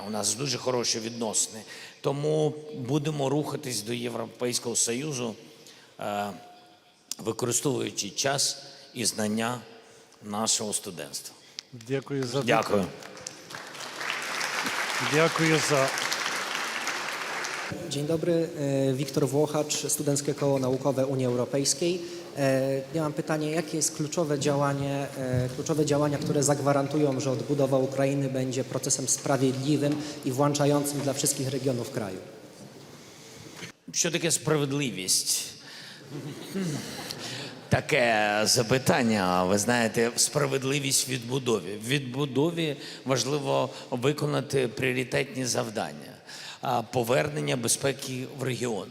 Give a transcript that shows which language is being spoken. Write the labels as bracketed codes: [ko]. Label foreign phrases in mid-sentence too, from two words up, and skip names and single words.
[uk] У нас дуже хороші відносини. Тому будемо рухатись до Європейського Союзу, використовуючи час і знання нашого студентства. Дякую за Дякую. Дякую за [pl] Dzień dobry, Wiktor Włochacz, Studenckie Koło Naukowe Unii Europejskiej. Ja mam pytanie, jakie jest kluczowe działania, które zagwarantują, że odbudowa Ukrainy będzie procesem sprawiedliwym i włączającym dla wszystkich regionów kraju? [uk] Що таке справедливість? Таке запитання, ви знаєте, справедливість в відбудові. В відбудові важливо виконати пріоритетні завдання, повернення безпеки в регіон.